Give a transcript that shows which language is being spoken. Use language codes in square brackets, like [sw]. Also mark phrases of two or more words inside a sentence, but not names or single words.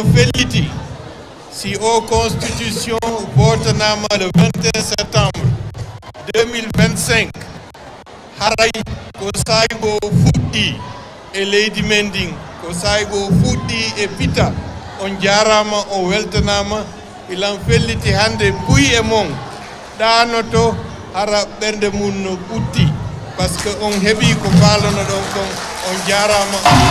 [ff] felliti si o constitution votanama le 21 septembre 2025 haray ko saygo fuɗɗi e leydi men ndin ko saygo fuɗɗi e pita on jarama o weltanama ilan felliti hande buy e mon ɗanoto hara ɓernde mum no ɓutti [fr] par ce que [ff] on heeɓi ko falano ɗon kon on jarama.